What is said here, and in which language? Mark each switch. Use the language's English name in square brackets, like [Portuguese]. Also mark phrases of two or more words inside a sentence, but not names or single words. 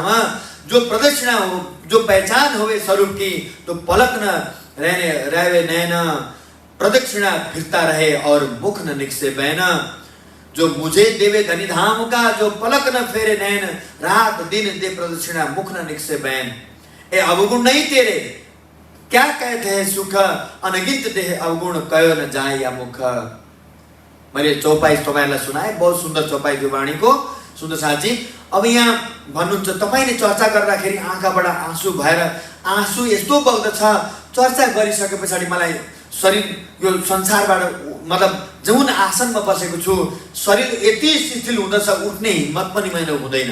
[Hindi] जो प्रदक्षिणा हो, जो पहचान होवे स्वरूप की, तो पलक न रहने रहे नैन, प्रदक्षिणा फिरता रहे और मुख न निकसे बैन। जो मुझे देवे धनी धाम का, जो पलक न फेरे नैन, रात दिन दे प्रदक्षिणा मुख न निकसे बैन। ए अवगुण नहीं तेरे, क्या कहते हैं सुख, अनगिनत देह अवगुण कयो न जाए या मुख। [Nepali] मैले चौपाई तपाईहरुलाई सुनाए, बहुत सुन्दर चौपाई थियो वाणीको। सुन्दर साथी, अब यहाँ भन्नुहुन्छ तपाईले चर्चा गर्दाखेरि आँखाबाट आँसु भएर आँसु यस्तो बग्दछ, चर्चा गरिसके पछाडि मलाई शरीर यो संसारबाट मतलब जुन आसनमा बसेको छु, शरीर यति शिथिल हुँदछ, उठ्ने हिम्मत पनि मैले हुँदैन।